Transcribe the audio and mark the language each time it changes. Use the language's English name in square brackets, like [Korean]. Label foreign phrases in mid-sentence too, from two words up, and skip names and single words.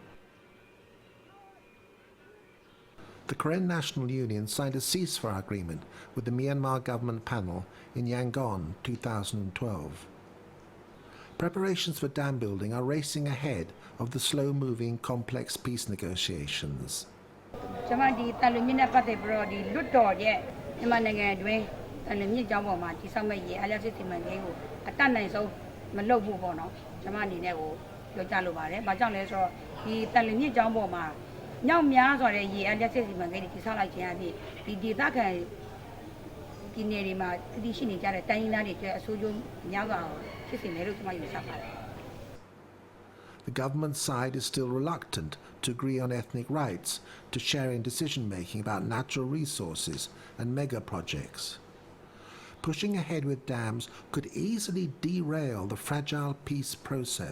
[English] The Karen National Union signed a ceasefire agreement with the Myanmar government panel in Yangon 2012. Preparations for dam building are racing ahead of the slow-moving complex peace negotiations. [Burmese] ကျွန်မဒီတန်လွင်မြစ်နဲ့ပတ်သက်ပြီးတော့ဒီလွတ်တော်ရဲ့မြန်မာနိုင်ငံအတွင်းတန်လွင်မြစ်ကြောင်းပေါ်မှာဒီဆောက်မဲ့ရေအားလျက်စစ်တီမန်ကိန်းကိုအတတ်နိုင်ဆုံးမလုပ်ဘူးပေါ့နော်ကျွန်မအနေနဲ့ကိုပြောကြလိုပါတယ်။ဘာကြောင့်လဲဆိုတော့ဒီတန်လွင်မြစ်ကြောင်းပေါ်မှာညောင်များစွာတဲ့ရေအားလျှက်စစ်စီမံကိန်းတွေတည်ဆောက်လိုက်ခြင်းအပြင်ဒီဒေသခံပြည်နယ်တွေမှာတည်ရှိနေကြတဲ့တိုင်းရင်းသားတွေအတွက်အဆိုးကျိုးများစွာဖြစ်စေမယ်လို့ကျွန်မယူဆပါတယ် [English] The government side is still reluctant to agree on ethnic rights to share in decision-making about natural resources and mega projects. Pushing ahead with dams could easily derail the fragile peace process.